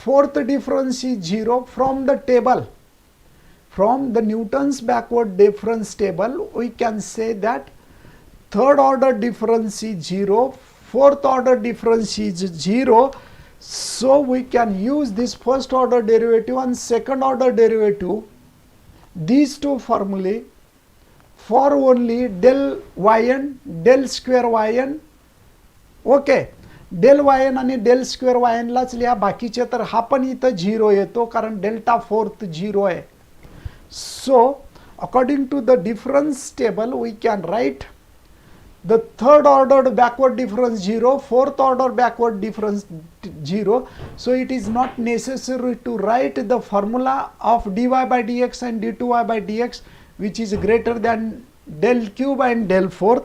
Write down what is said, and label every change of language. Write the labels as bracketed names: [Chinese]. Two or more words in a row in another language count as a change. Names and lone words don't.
[English] fourth difference is 0 from the table. From the Newton's backward difference table, we can say that third order difference is 0, fourth order difference is 0. So we can use this first order derivative and second order derivative, these two formulae, for only del yn, del square yn. [Marathi] ओके, [English] del yn [Marathi] आणि [English] del square yn [Marathi] लाच लिहा, बाकीचे तर हा पण इथं 0 येतो कारण [English] delta fourth [Marathi] 0 आहे. [English] So according to the difference table we can write the third ordered backward difference 0, fourth order backward difference 0. So it is not necessary to write the formula of dy by dx and d2y by dx which is greater than del cube and del fourth.